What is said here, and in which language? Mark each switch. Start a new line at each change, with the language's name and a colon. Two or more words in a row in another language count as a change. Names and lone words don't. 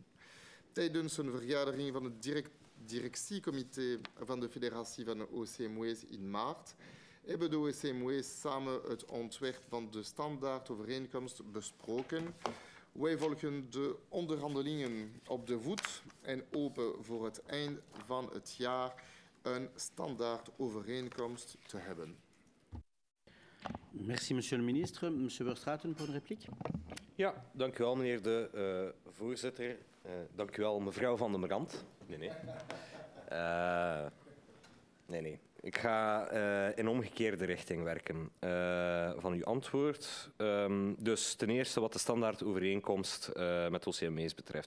Dutch: Tijdens een vergadering van het directiecomité van de federatie van de OCMW's in maart hebben de OCMW's samen het ontwerp van de standaardovereenkomst besproken. Wij volgen de onderhandelingen op de voet en hopen voor het eind van het jaar een standaardovereenkomst te hebben.
French: Merci, monsieur le ministre.
Dutch: Monsieur Verstraeten, voor een repliek. Ja, dank u wel, meneer de voorzitter. Dank u wel, mevrouw Van den Brand. Nee. Ik ga in omgekeerde richting werken van uw antwoord. Dus ten eerste wat de standaardovereenkomst met OCMW's betreft.